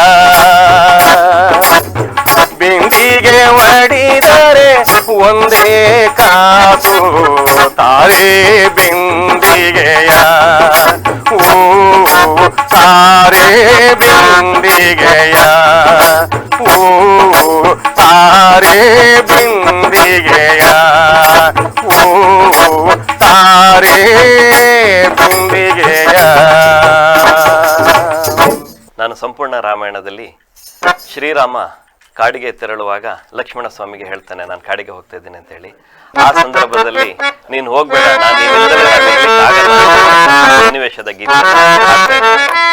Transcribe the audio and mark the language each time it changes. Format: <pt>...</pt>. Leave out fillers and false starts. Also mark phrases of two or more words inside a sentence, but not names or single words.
<kn>ಬಿಂದಿಗೆ ಒಡಿದರೆ ಒಂದೇ ಕಾಸು ತಾರೆ ಬಿಂದಿಗೆಯ ಓ ತಾರೆ ಬಿಂದಿಗೆಯ ಓ ತಾರೆ ಬಿಂದಿಗೆಯ ಓ ತಾರೆ ಬಿಂದಿಗೆಯ. ನಾನು ಸಂಪೂರ್ಣ ರಾಮಾಯಣದಲ್ಲಿ ಶ್ರೀರಾಮ ಕಾಡಿಗೆ ತೆರಳುವಾಗ ಲಕ್ಷ್ಮಣ ಸ್ವಾಮಿಗೆ ಹೇಳ್ತಾನೆ, ನಾನು ಕಾಡಿಗೆ ಹೋಗ್ತಾ ಇದ್ದೀನಿ ಅಂತ ಹೇಳಿ. ಆ ಸಂದರ್ಭದಲ್ಲಿ ನೀನು ಹೋಗ್ಬೇಡ, ನಾನು ನಿನ್ನಿಂದಲೇ ಆಗಲ್ಲ ಸನ್ನಿವೇಶದ ಗೀತೆ ಹಾಡ್ತಾ ಇದ್ದೀನಿ.</kn>